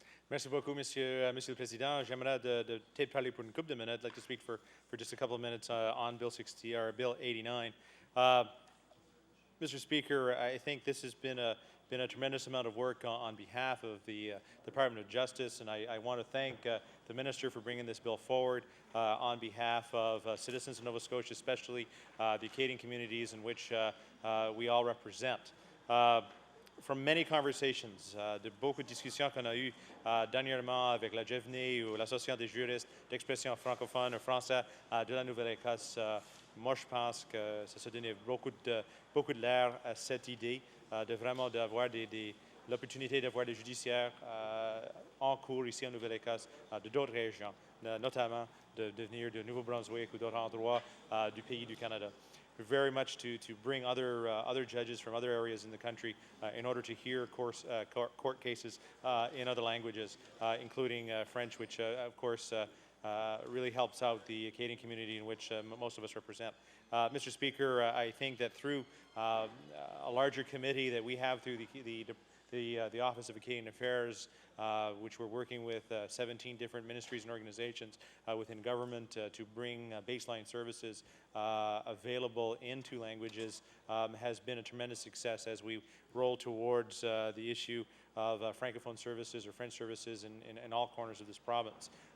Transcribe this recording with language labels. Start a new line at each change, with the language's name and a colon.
French: Merci beaucoup, Monsieur le Président. J'aimerais peut-être parler pour une couple de minutes.
English: I'd like to speak for just a couple of minutes on Bill 60 or Bill 89. Mr. Speaker, I think this has been a tremendous amount of work on behalf of the Department of Justice, and I want to thank the Minister for bringing this bill forward on behalf of citizens of Nova Scotia, especially the Acadian communities in which we all represent. From many conversations,
French: de beaucoup de discussions qu'on a eues dernièrement avec la JEVNI ou l'Association des juristes d'expression francophone ou français de la Nouvelle-Écosse, moi je pense que ça se donnait beaucoup de l'air à cette idée de vraiment d'avoir l'opportunité d'avoir des judiciaires en cours ici en Nouvelle-Écosse de d'autres régions, notamment de venir de Nouveau-Brunswick ou d'autres endroits du pays du Canada.
English: Very much to bring other judges from other areas in the country in order to hear court cases in other languages, including French, which of course really helps out the Acadian community in which most of us represent. Mr. Speaker, I think that through a larger committee that we have through the Office of Acadian Affairs, which we're working with 17 different ministries and organizations within government to bring baseline services available in two languages, has been a tremendous success as we roll towards the issue of Francophone services or French services in all corners of this province.